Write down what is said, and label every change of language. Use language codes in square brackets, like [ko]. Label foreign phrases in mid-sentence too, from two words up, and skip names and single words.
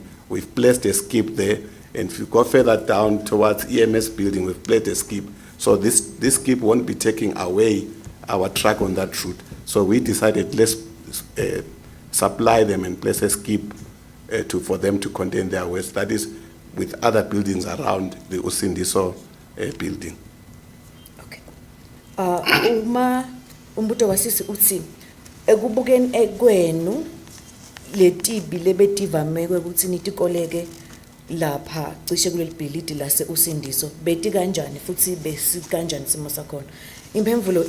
[en] We've placed a skip there. And if you go further down towards EMS building, we've placed a skip. So this skip won't be taking away our truck on that route. So we decided let's supply them and place a skip for them to contain their waste. That is with other buildings around the Usindiso building. Okay. [ss] Uma umbuto wasisi uthi ekubukeni ekwenu letibi lebetivame ukuthi nitikoleke lapha cishe kuleli bhilidi lase Usindiso beti kanjani futhi besi kanjani simo sakhona.